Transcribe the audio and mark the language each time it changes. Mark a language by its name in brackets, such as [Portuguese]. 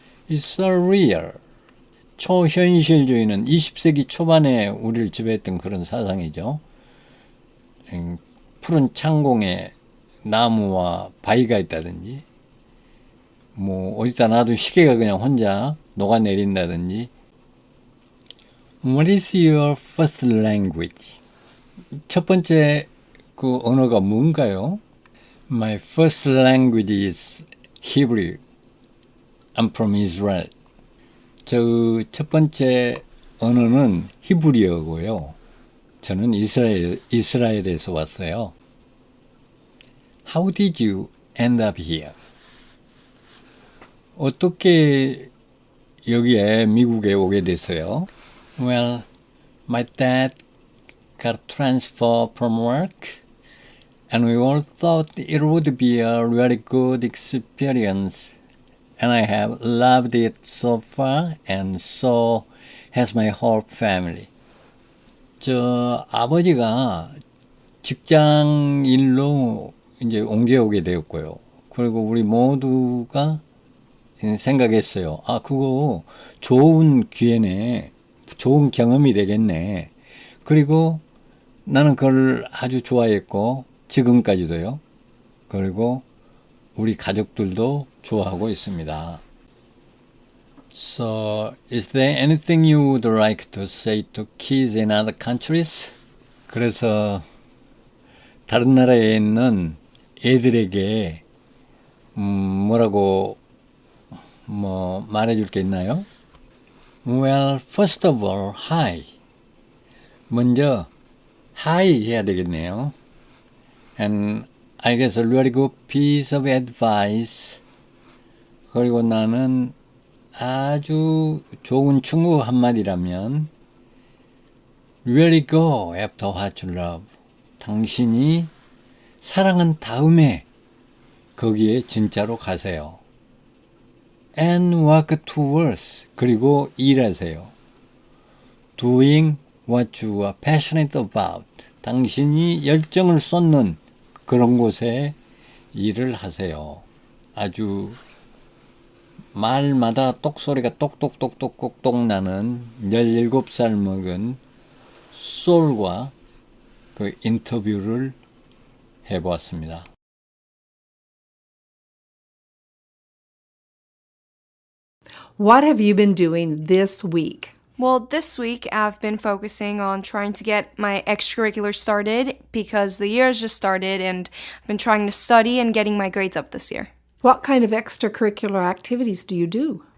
[Korean] 이 surreal, 초현실주의는 20세기 초반에 우리를 지배했던 그런 사상이죠. 푸른 창공에 나무와 바위가 있다든지 뭐 어디다 놔도 시계가 그냥 혼자 녹아내린다든지. [English] What is your first language? [Korean] 첫 번째 그 언어가 뭔가요? [English] My first language is Hebrew. I'm from Israel. [Korean] 저 첫 번째 언어는 히브리어고요. 저는 이스라엘에서 왔어요. [English] How did you end up here? [Korean] 어떻게 여기에 미국에 오게 됐어요? [English] Well, my dad got transferred from work, and we all thought it would be a really good experience, and I have loved it so far, and so has my whole family. [Korean] 저 아버지가 직장 일로 이제 옮겨오게 되었고요. 그리고 우리 모두가 생각했어요. 그거 좋은 기회네. 좋은 경험이 되겠네. 그리고 나는 그걸 아주 좋아했고 지금까지도요. 그리고 우리 가족들도 좋아하고 있습니다. [English] So, is there anything you would like to say to kids in other countries? [Korean] 그래서 다른 나라에 있는 애들에게 뭐라고 말해줄 게 있나요? [English] Well, first of all, hi. [Korean] 먼저 hi 해야 되겠네요. [English] And I guess a really good piece of advice. [Korean] 그리고 나는 아주 좋은 충고 한마디라면 [English] Really go after what you love. [Korean] 당신이 사랑한 다음에 거기에 진짜로 가세요. [English] And work towards. [Korean] 그리고 일하세요. [English] Doing what you are passionate about. [Korean] 당신이 열정을 쏟는 그런 곳에 일을 하세요. 아주 말마다 똑소리가 똑똑똑똑똑똑 나는 17살 먹은 솔과 그 인터뷰를 해보았습니다. [English] What have you been doing this week? Well, this week I've been focusing on trying to get my extracurriculars started because the year has just started and I've been trying to study and getting my grades up this year. What kind of extracurricular activities do you do?